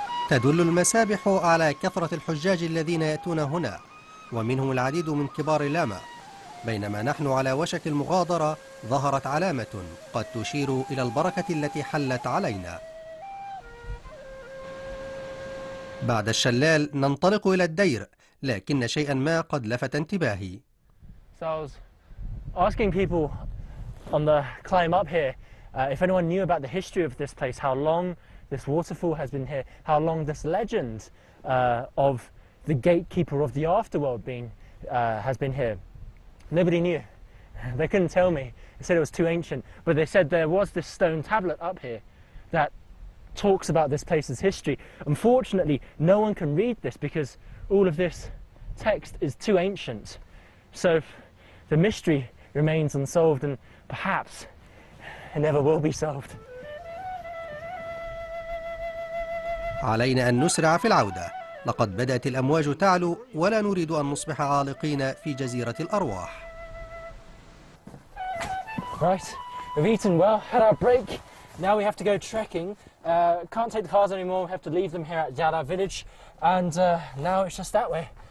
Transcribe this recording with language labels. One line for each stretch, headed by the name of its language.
Arabic: تدل المسابح على كثرة الحجاج الذين يأتون هنا، ومنهم العديد من كبار اللاما. بينما نحن على وشك المغادرة ظهرت علامة قد تشير إلى البركة التي حلت علينا. بعد الشلال ننطلق إلى الدير، لكن شيئا ما قد لفت انتباهي.
English: So I was asking people on the climb up here if anyone knew about the history of this place, how long this waterfall has been here, how long this legend of the gatekeeper of the afterworld has been here. Nobody knew. They couldn't tell me. They said it was too ancient, but they said there was this stone tablet up here that talks about this place's history. Unfortunately, no one can read this because all of this text is too ancient. So the mystery remains unsolved, and perhaps it never will be solved.
Arabic: علينا أن نسرع في العودة، لقد بدأت الأمواج تعلو ولا نريد أن نصبح عالقين في جزيرة الأرواح.
English: Right, we've eaten well, had our break. Now we have to go trekking. Can't take the cars anymore. We have to leave them here at Yara village, and now it's just that way.